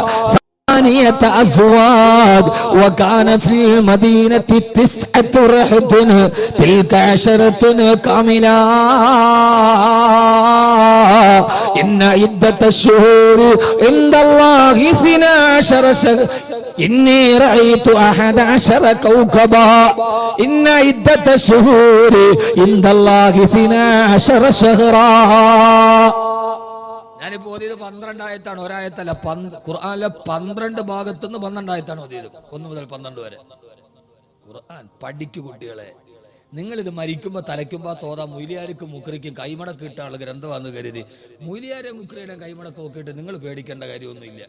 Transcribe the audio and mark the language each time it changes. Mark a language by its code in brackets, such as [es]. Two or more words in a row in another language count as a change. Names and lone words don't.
[ar] أزواج وكان في المدينة 9 رهط تلك 10 كاملة إن عدة الشهور عند الله 12 شهرا إني رأيت 11 كوكبا إن عدة الشهور عند الله 12 شهرا. [ml] ഞാനിപ്പോ ഓതിയത് 12 ആയത്താണ്, ഒരായത്തല്ല. ഖുർആനിലെ 12 ഭാഗത്തുനിന്ന് 12 ആയത്താണ് ഓതിയത്, 1 മുതൽ 12 വരെ. ഖുർആൻ പഠിക്കു കുട്ടികളെ. നിങ്ങളിത് മരിക്കുമ്പോ തലയ്ക്കുമ്പോ തോതാ മൊയ്ലിയാർക്കും മുക്രിക്കും കൈമടക്ക് ഇട്ടാണ് ഗ്രന്ഥമാണെന്ന് കരുതി മൊയ്ലിയാരെ മുക്രിയുടെ കൈമടക്ക് നോക്കിയിട്ട് നിങ്ങൾ പേടിക്കേണ്ട കാര്യമൊന്നുമില്ല.